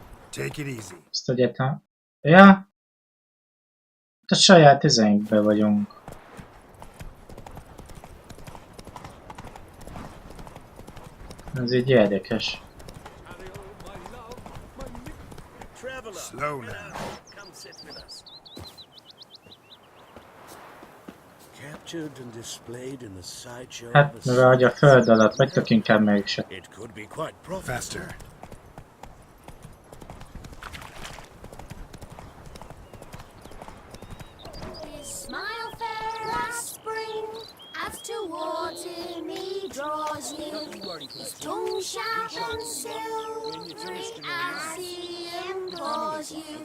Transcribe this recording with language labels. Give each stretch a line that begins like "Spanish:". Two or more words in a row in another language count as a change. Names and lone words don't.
English: Take it easy.
Hungarian: Ezt ugye ja, a saját izeinkben vagyunk. Ez így érdekes.
English: Slow now. Come sit with us. Captured and displayed in the sideshow.
Hungarian: Hát, mivel hogy a föld alatt vagytok, inkább mégse.
English: It could be quite profitable. Faster. Smile fair last spring, as towards him he draws you. His tongue sharp and silvery as he implores you.